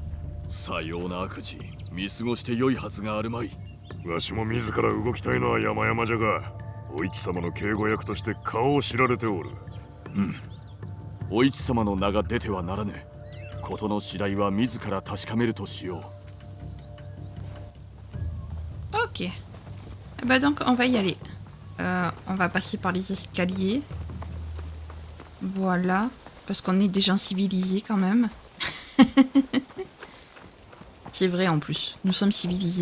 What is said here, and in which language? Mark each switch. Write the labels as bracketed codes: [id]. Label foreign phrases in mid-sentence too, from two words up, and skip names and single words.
[ja] さような悪事、見過ごして良いはずがあるまい。わしも自ら動きたいのは山々じゃが、お市様の警護役として顔を知られておる。お市様の名が出てはならぬ。事の次第は自ら確かめるとしよう。 [fr] Ok. Donc on va y aller. On va passer par les escaliers. Voilà. Parce qu'on est des gens civilisés quand même. C'est vrai en plus. Nous sommes civilisés.